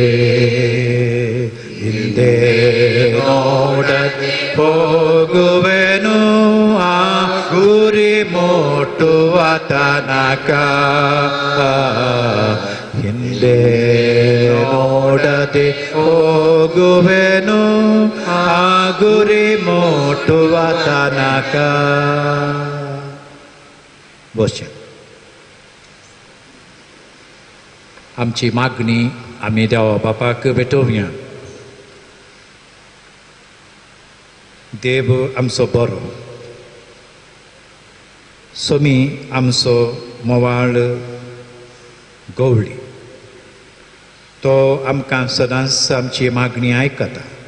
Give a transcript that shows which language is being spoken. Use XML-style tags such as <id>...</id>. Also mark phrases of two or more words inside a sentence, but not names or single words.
<kn>ಹಿಂದೆ ನೋಡದೆ ಹೋಗುವೆನು ಆ ಗುರಿ ಮುಟ್ಟುವ ತನಕ ಹಿಂದೆ ನೋಡದೆ ಹೋಗುವೆನು ಆ ಗುರಿ ಮುಟ್ಟುವ ತನಕ</kn> <kok>बसया आमची मागणी आमी देवा बापाक भेटोवया देव आमचो बरो सोमी आमचो मोवाळ गवळी तो आमकां सदांच आमची मागणी आयकता</kok>